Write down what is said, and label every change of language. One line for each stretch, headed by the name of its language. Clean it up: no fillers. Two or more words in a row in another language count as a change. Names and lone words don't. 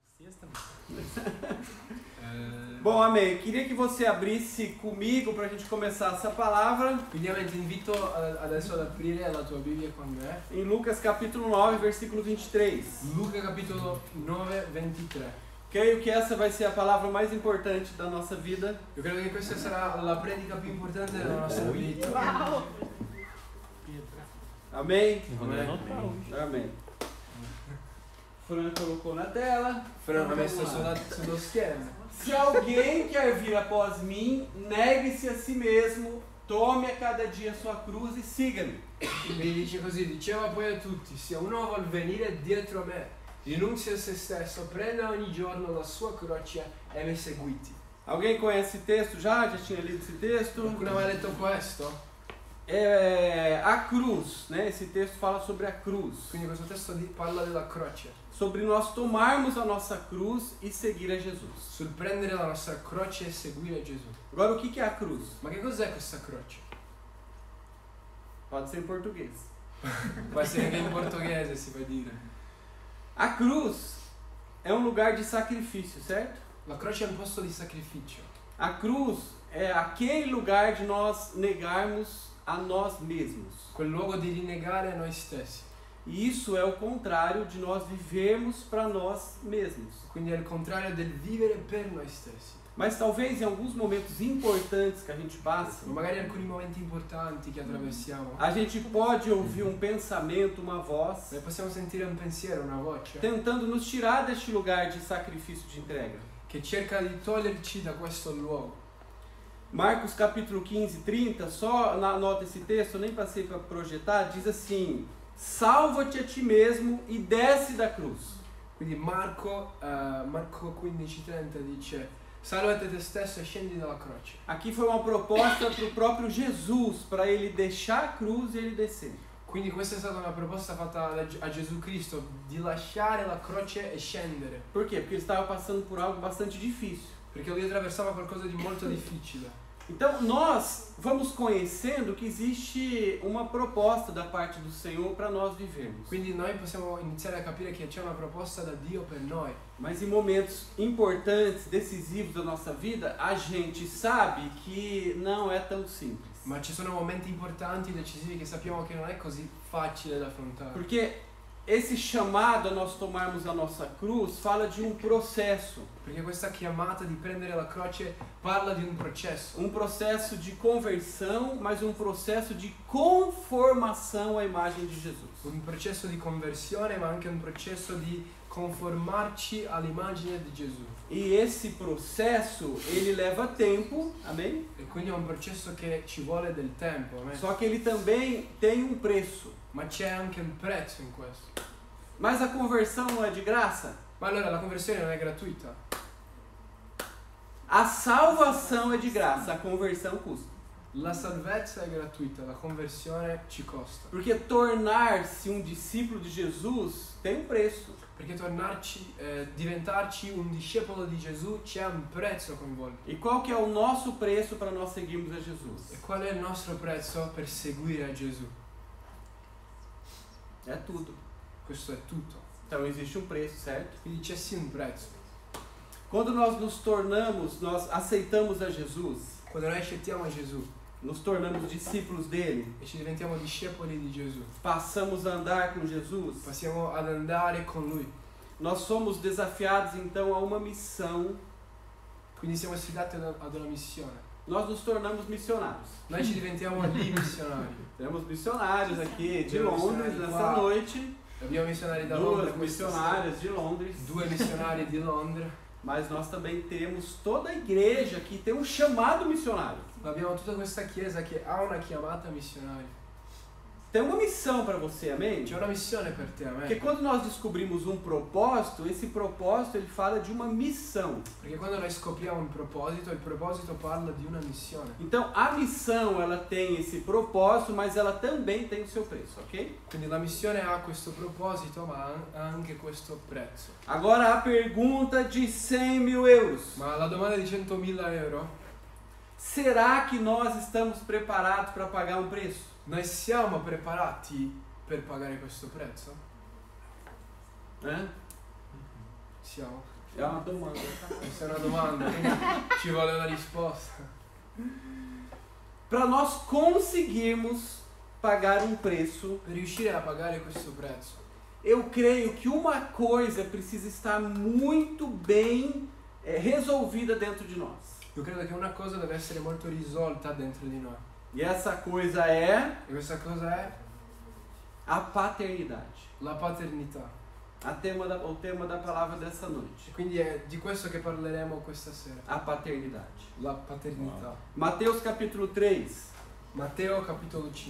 Portuguese: Bom, amém. Queria que você abrisse comigo para a gente começar essa palavra.
Italian: Quindi ti invito adesso ad aprire la tua Bibbia con me.
Portuguese: Em Lucas capítulo 9, versículo 23.
Italian: Luca capitolo 9, 23.
Portuguese: Creio que essa vai ser a palavra mais importante da nossa vida.
Italian: Io credo che questa sarà la predica più importante della nostra vita.
Portuguese: Uau! Amém? Amém. Amém. Fran colocou na tela.
Italian: Fran ha messo sullo schermo.
Portuguese: Se alguém quer vir após mim, negue-se a si mesmo, tome a cada dia a sua cruz e siga-me.
Italian: Mi dice così, diceva poi a tutti, se uno vuol venire dietro me, rinunzi a se stesso, prenda ogni giorno la sua croce e mi seguiti.
Portuguese: Alguém conhece esse texto já? Já tinha lido esse texto?
Italian: Qualcuno aveva letto questo?
Portuguese: A cruz, né? Esse texto fala sobre a cruz.
Italian: Quindi questo testo parla della croce.
Portuguese: Sobre nós tomarmos a nossa cruz e seguir a Jesus.
Italian: Sul prendere la nostra croce e seguire Gesù.
Portuguese: Agora, o que é a cruz?
Italian: Ma che cos'è questa croce?
Portuguese: Pode ser em português.
Italian: Può essere anche in portoghese, si può dire.
Portuguese: A cruz é um lugar de sacrifício, certo?
Italian: La croce è un posto di sacrificio.
Portuguese: A cruz é aquele lugar de nós negarmos a nós mesmos.
Italian: Quel luogo di rinnegare noi stessi.
Portuguese: E isso é o contrário de nós vivermos para nós mesmos.
Italian: Quindi è il contrario del vivere per noi stessi.
Portuguese: Mas talvez em alguns momentos importantes que a gente passa,
Italian: Ma magari alcuni momenti importanti che attraversiamo,
Portuguese: a gente pode ouvir um pensamento, uma voz,
Italian: noi possiamo sentire un pensiero, una voce
Portuguese: tentando nos tirar deste lugar de sacrifício de entrega.
Italian: che cerca di toglierci da questo luogo.
Portuguese: Marcos capítulo 15, 30, só anota esse texto, eu nem passei para projetar, diz assim: salva-te a ti mesmo e desce da cruz.
Italian: Quindi Marco 15:30 dice: salvati te stesso e scendi dalla croce.
Portuguese: Aqui foi uma proposta para o próprio Jesus, para ele deixar a cruz e ele descer.
Italian: Quindi questa è stata una proposta fatta a Gesù Cristo di lasciare la croce e scendere.
Portuguese: Por quê? Porque ele estava passando por algo bastante difícil.
Italian: Perché lui attraversava qualcosa di molto difficile.
Portuguese: Então nós vamos conhecendo que existe uma proposta da parte do Senhor para nós vivermos.
Italian: Quindi noi possiamo iniziare a capire che c'è una proposta da Dio per noi.
Portuguese: Mas em momentos importantes, decisivos da nossa vida, a gente sabe que não é tão simples.
Italian: Ma ci sono momenti importanti, decisivi che sappiamo che non è così facile da affrontare.
Portuguese: Porque esse chamado a nós tomarmos a nossa cruz fala de um processo.
Italian: Perché questa chiamata di prendere la croce parla di un processo.
Portuguese: Um processo de conversão, mas um processo de conformação à imagem de Jesus.
Italian: Un processo di conversione, ma anche un processo di conformarci all'immagine di Gesù.
Portuguese: E esse processo, ele leva tempo, amém?
Italian: E quindi è un processo che ci vuole del tempo, amen?
Portuguese: Só que ele também tem um preço.
Italian: Ma c'è anche un prezzo in questo.
Portuguese: Mas a conversão não é de graça?
Italian: Ma allora la conversione non è gratuita?
Portuguese: A salvação é de graça, a conversão custa.
Italian: La salvezza è gratuita, la conversione ci costa.
Portuguese: Porque tornar-se um discípulo de Jesus tem um preço.
Italian: Perché diventarci un discepolo di Gesù c'è un prezzo coinvolto.
Portuguese: E qual que é o nosso preço para nós seguirmos a Jesus?
Italian: E qual è il nostro prezzo per seguire a Gesù?
Portuguese: É tudo.
Italian: Questo è tutto.
Portuguese: Então existe um preço, certo?
Italian: Quindi c'è sì un prezzo.
Portuguese: Quando nós nos tornamos, nós aceitamos a Jesus,
Italian: Quando noi accettiamo Gesù
Portuguese: nos tornamos discípulos dele,
Italian: e ci diventiamo discepoli di Gesù,
Portuguese: passamos a andar com Jesus,
Italian: passiamo ad andare con Lui.
Portuguese: nós somos desafiados então a uma missão.
Italian: Quindi siamo sfidati ad una missione.
Portuguese: Nós nos tornamos missionários.
Italian: Noi ci diventiamo lì missionari.
Portuguese: Temos missionários aqui de Temos Londres missionários nessa lá. noite.
Italian: Abbiamo missionari da
Portuguese: Duas
Italian: Londra, questa sera.
Portuguese: missionárias de Londres.
Italian: 2 missionari di Londra.
Portuguese: Mas nós também temos toda a igreja que tem um chamado missionário.
Italian: Ma abbiamo tutta questa chiesa che ha una chiamata missionaria.
Portuguese: Tem uma missão para você, amém?
Italian: C'è una missione per te,
Portuguese: Porque
Italian: amen?
Portuguese: quando nós descobrimos um propósito, esse propósito ele fala de uma missão.
Italian: Perché quando noi scopriamo un proposito, il proposito parla di una missione.
Portuguese: Então a missão ela tem esse propósito, mas ela também tem o seu preço, ok?
Italian: Quindi la missione ha questo proposito, ma ha anche questo prezzo.
Portuguese: Agora a pergunta de 100 mil euros.
Italian: Ma la domanda di 100.000 euro,
Portuguese: Será que nós estamos preparados para pagar um preço?
Italian: noi siamo preparati per pagare questo prezzo?
Portuguese: Né?
Italian: Siamo.
Portuguese: É uma domanda.
Italian: Questa è una domanda, quindi ci vuole una risposta.
Portuguese: Para nós conseguirmos pagar um preço,
Italian: Per riuscire a pagare questo prezzo,
Portuguese: eu creio que uma coisa precisa estar muito bem resolvida dentro de nós.
Italian: io credo che una cosa deve essere molto risolta dentro di noi.
Portuguese: E essa coisa é
Italian: E questa cosa è
Portuguese: a paternidade.
Italian: la paternità.
Portuguese: O tema da palavra dessa noite.
Italian: Quindi è di questo che parleremo questa sera.
Portuguese: A paternidade.
Italian: La paternità.
Portuguese: Mateus capítulo 3,
Italian: Matteo capitolo 5,